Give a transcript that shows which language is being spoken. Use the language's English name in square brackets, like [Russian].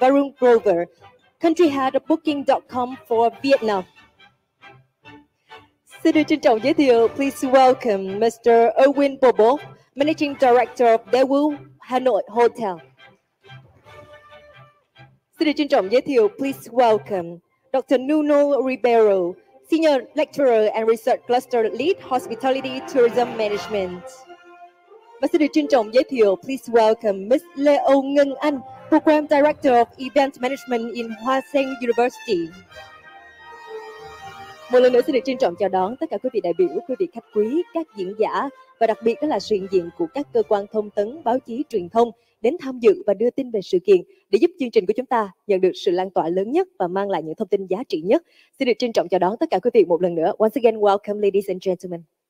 [English] Varun Grover, Country Head of Booking.com for Vietnam. [Vietnamese] Xin được trân trọng giới thiệu, [English] please welcome Mr. Erwin Bobov, Managing Director of Daewoo Hanoi Hotel. [Vietnamese] Xin được trân trọng giới thiệu, [English] please welcome Dr. Nuno Ribeiro, Senior Lecturer and Research Cluster Lead Hospitality Tourism Management. [Vietnamese] Và xin được trân trọng giới thiệu, [English] please welcome Ms. Leo Ngân Anh, Program Director of Event Management in Hoa Sen University. [Vietnamese] Một lần nữa xin được trân trọng chào đón tất cả quý vị đại biểu, quý vị khách quý, các diễn giả và đặc biệt đó là sự hiện diện của các cơ quan thông tấn, báo chí, truyền thông đến tham dự và đưa tin về sự kiện để giúp chương trình của chúng ta nhận được sự lan tỏa lớn nhất và mang lại những thông tin giá trị nhất. Xin được trân trọng chào đón tất cả quý vị một lần nữa. [English] Once again, welcome ladies and gentlemen.